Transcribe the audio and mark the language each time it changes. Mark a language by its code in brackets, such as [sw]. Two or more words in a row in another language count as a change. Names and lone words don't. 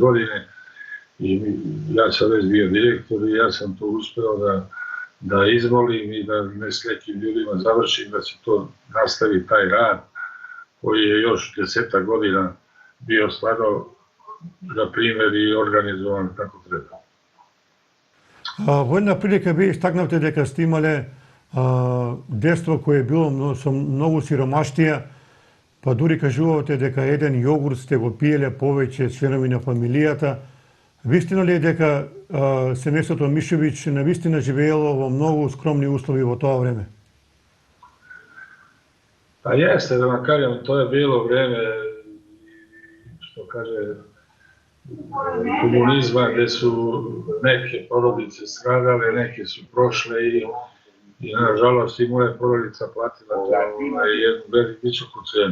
[sr] godine i ja sam već bio direktor i ja sam to uspeo da izmolim i da ne s nekim ljudima završim, da se to nastavi taj rad koji je još 10 godina bio stvarno na primjer i organizovan kako treba. [mk] Во една прилика вие истакнавте дека сте имале детство кое било со многу сиромаштија, па дури кажувате дека еден јогурт сте го пиеле повеќе членови на фамилијата. Вистина ли е дека семејството Мишевиќ навистина живеело во многу скромни услови во тоа време? [sr] Pa jeste, da vam kažem, to je bilo vreme, što kaže, komunizma, gde su neke porodice stradale, neke su prošle i nažalost i moja porodica platila jednu visoku cenu.